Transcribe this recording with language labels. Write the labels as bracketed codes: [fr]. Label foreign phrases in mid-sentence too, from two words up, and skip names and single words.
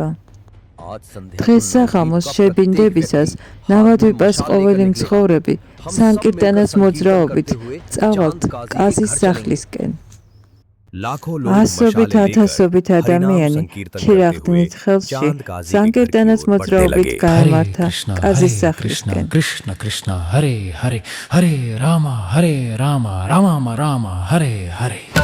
[ka] დღეს საღამოს შებინდებისას ნავადვიპას ყოველი მცხოვრები სანკირტანას მოძრაობით წავალთ კაზის სახლისკენ. ასობით ათასობით ადამიანი ჩირაღდნით ხელში სანკირტანას მოძრაობით გაემართა კაზის სახლისკენ. [sa] कृष्ण कृष्ण हरे हरे हरे राम राम राम हरे हरे